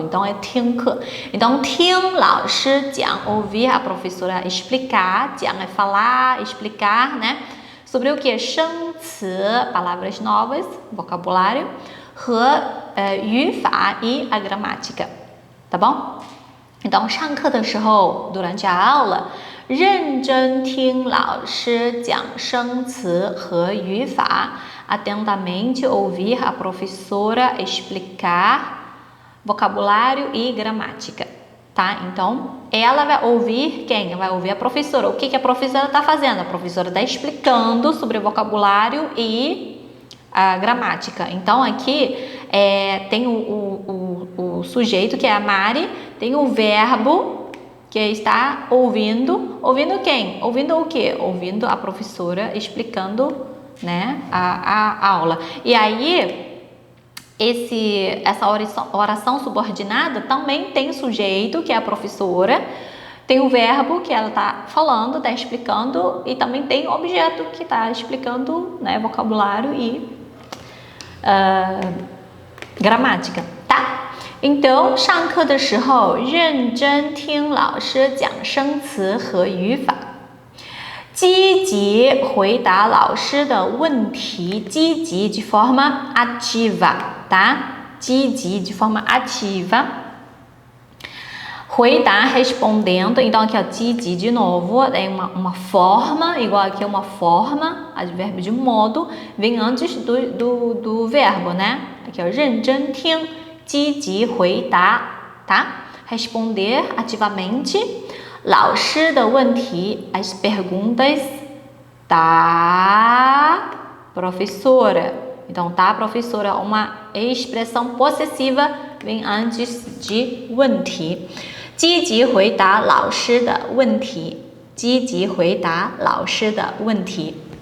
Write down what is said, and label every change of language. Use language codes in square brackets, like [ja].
[pt] Então, é [zh] 听课. [pt] Então, [zh] 听老师讲, [pt] ouvir a professora explicar. [zh] 讲 [pt] é falar, explicar, né? Sobre o que? [zh] 生词, [pt] palavras novas, vocabulário. [zh] 和语法 [pt] e a gramática. Tá bom? [zh] Então, 上课的时候, [pt] durante a aula, [zh] 认真听老师讲生词和语法. [pt] Atentamente ouvir a professora explicar vocabulário e gramática, tá? Então, ela vai ouvir quem? Vai ouvir a professora. O que a professora está fazendo? A professora está explicando sobre o vocabulário e a gramática. Então, aqui tem o sujeito, que é a Mari, tem o verbo que está ouvindo. Ouvindo quem? Ouvindo o quê? Ouvindo a professora explicando, né, a aula. E aí, essa oração subordinada também tem o sujeito, que é a professora, tem o verbo que ela está falando, está explicando, e também tem o objeto que está explicando, né, vocabulário e gramática, tá? [zh] Então, 上课的时候认真听老师讲生词和语法。积极回答老师的问题，积极 [pt] de forma ativa, [zh] tá? 积极 [pt] de forma ativa. [zh] 回答 [pt] respondendo, então aqui ó, 积极de novo, é uma forma, igual aqui é uma forma, advérbio de modo, vem antes do verbo, né? Aqui ó, [zh] 认真听, 积极回答, tá? [pt] Responder ativamente. [zh] 老师的问题, [pt] as perguntas da professora. Então, da professora, uma expressão possessiva vem antes de [zh] 问题。积极回答老师的问题。积极回答老师的问题。